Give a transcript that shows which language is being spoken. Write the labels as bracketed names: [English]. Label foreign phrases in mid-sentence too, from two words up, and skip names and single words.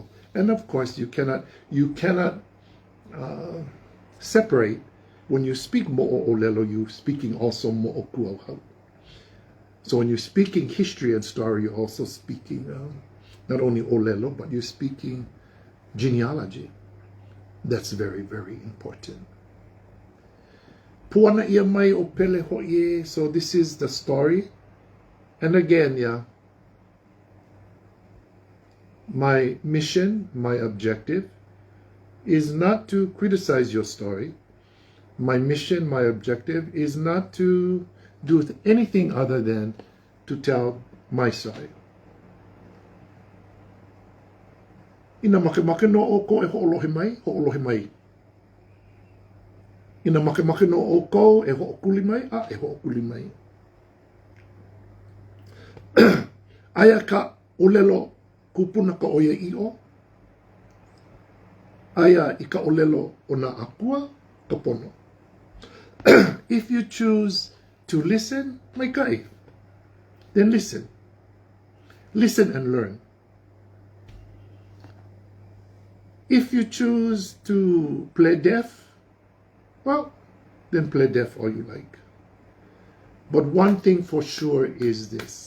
[English] And of course, you cannot separate. When you speak mo'olelo, you're speaking also mo'okuauhau. So when you're speaking history and story, you're also speaking not only olelo, but you're speaking genealogy. That's very, very important. [Hawaiian] Puana ia mai o Pele HoʻI. [English] So this is the story. And again, yeah, my mission, my objective is not to criticize your story. My mission, my objective is not to do anything other than to tell my side. [Hawaiian] Ina make no o ko e ho'olohe mai. Ina make no o ko e ho'okuli mai, e ho'okuli mai. Aia ka olelo kupuna ka oia i'o. Aia I ka olelo o na akua ka pono. [English] If you choose to listen, [Hawaiian] mai kai, [English] then listen. Listen and learn. If you choose to play deaf, well, then play deaf all you like. But one thing for sure is this.